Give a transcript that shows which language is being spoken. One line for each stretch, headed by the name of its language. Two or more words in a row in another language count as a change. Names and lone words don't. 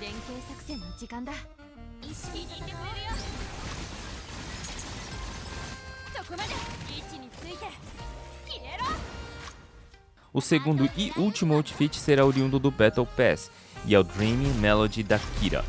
Japanese: 作戦の時間だ。一緒にいてくれるよ。そこまで位置について消えろ。
Portuguese: O segundo e último outfit será oriundo do
English: Battle Pass,
Portuguese: e é o Dreaming Melody da Kira.